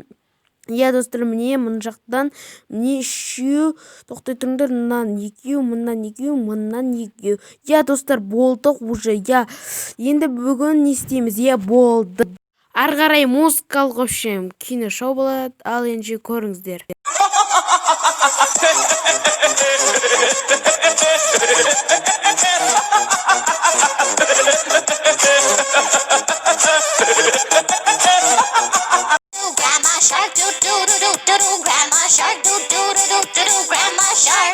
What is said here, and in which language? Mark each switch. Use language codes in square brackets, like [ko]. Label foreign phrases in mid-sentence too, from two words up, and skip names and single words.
[kk] Достар, міне мұн жақтан міне 3, тоқтай тұрыңдар, мұнан 2, мұнан 2, мұнан 2. Достар, болдық уже. Енді бүгін не істейміз? Болды. Ары қарай музыкалық кино шоу болады, ал енді көріңіздер. [en] Shark do do do do do do, Grandma Shark do do do do do do, Grandma Shark.